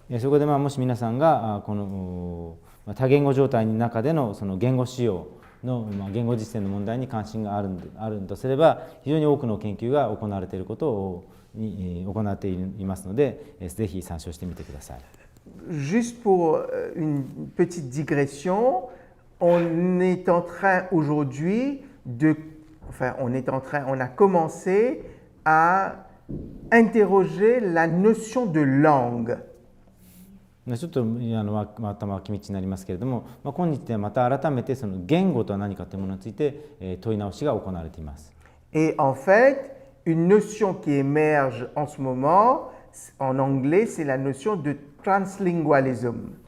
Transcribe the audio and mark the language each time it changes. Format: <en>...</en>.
<ja>そこでもし皆さんがこの多言語状態の中でのその言語使用の言語実践の問題に関心があるとすれば非常に多くの研究が行われていることを行っていますのでぜひ参照してみてください。</ja> <fr>Juste pour une petite digression, on est en train aujourd'hui on a commencé à interroger la notion de langue.</fr> <ja>ちょっとまた脇道になりますけれども、今日でまた改めてその言語とは何かというものについて問い直しが行われています。</ja> <fr>Et en fait, une notion qui émerge en ce moment, en anglais, c'est la notion de translingualism.</fr>